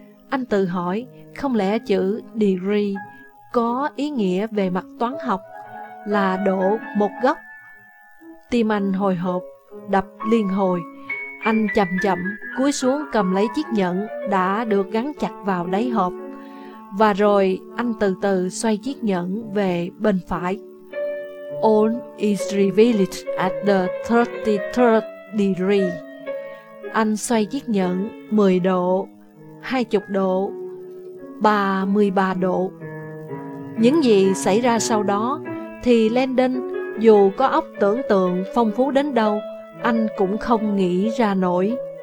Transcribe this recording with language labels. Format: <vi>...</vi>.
<vi>Anh tự hỏi, không lẽ chữ degree có ý nghĩa về mặt toán học là độ một góc? Tim anh hồi hộp, đập liên hồi. Anh chậm chậm cúi xuống cầm lấy chiếc nhẫn đã được gắn chặt vào đáy hộp. Và rồi anh từ từ xoay chiếc nhẫn về bên phải.</vi> <en>All is revealed at the 33rd degree.</en> <vi>Anh xoay chiếc nhẫn 10 độ, 20 độ, 33 độ. Những gì xảy ra sau đó thì Landon dù có óc tưởng tượng phong phú đến đâu, anh cũng không nghĩ ra nổi.</vi>